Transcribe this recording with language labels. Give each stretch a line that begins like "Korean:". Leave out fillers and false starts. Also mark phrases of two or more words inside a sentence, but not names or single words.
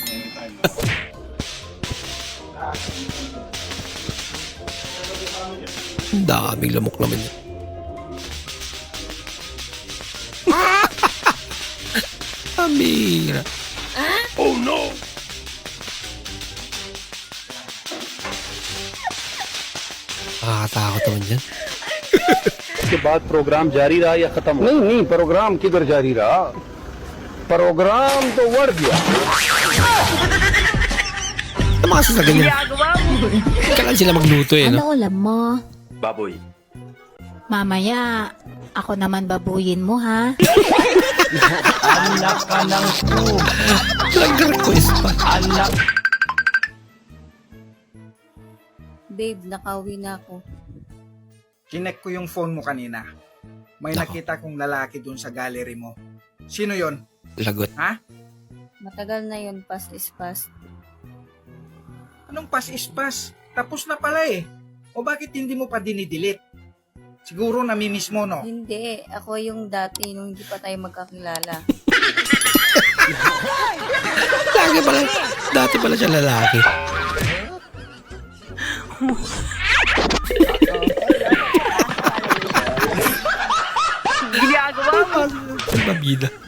Filipino: Ang daming lamok naman yun. Amira.
English: Oh no!
Filipino: Nakakatakot naman dyan.
Hindi: इसके बाद प्रोग्राम जारी रहा या खत्म हो? नहीं प्रोग्राम किधर जारी रहा? प्रोग्राम तो बढ़ गया.
Filipino: Ang mga sasagan nila. Kailan sila magluto eh, no? Ano ulam mo? Baboy. Mamaya, ako naman babuyin mo, ha? Anak ka ng Nag-request pa. anak. Babe, nakauwi na ako. Kinek ko yung phone mo kanina. May Nako. nakita kong lalaki dun sa gallery mo. Sino yon? Lagot. Ha? Matagal na yun,
English: past is past.
Filipino: Anong
English: pass is pass?
Filipino: Tapos na pala eh. O bakit hindi mo pa dinidelete? Siguro namimiss mo, no? Hindi, ako yung dati nung hindi pa tayo magkakilala. Lagi pala. Dati pala siya lalaki. Ang babida.